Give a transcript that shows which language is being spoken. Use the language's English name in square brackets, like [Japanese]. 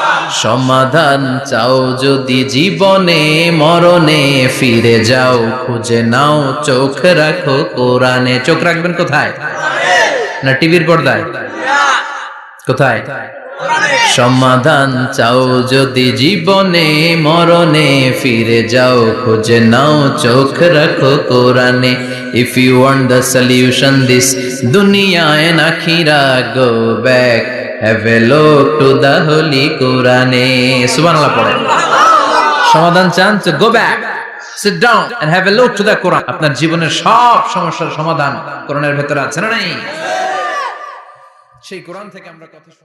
[Bangla] সমাধান চাও যদি জীবনে মরণে ফিরে যাও, খুঁজে নাও চোখ রাখো কোরআনে। চোখ রাখবেন কোথায়? না টিভির পর্দায়? কোথায়? সমাধান চাও যদি জীবনে মরণে ফিরে যাও, খুঁজে নাও চোখ রাখো কোরআনে। [English] If you want the solution this dunya and akhirah, go back, have a look to the holy Quran. [Bangla] সুবহানাল্লাহ পড়েন। সমাধান চান তো [English] go back, sit down and have a look to the Quran. [Bangla] আপনার জীবনের সব সমস্যার সমাধান কোরআনের ভেতরে আছে না নাই? সেই কোরআন থেকে আমরা কথা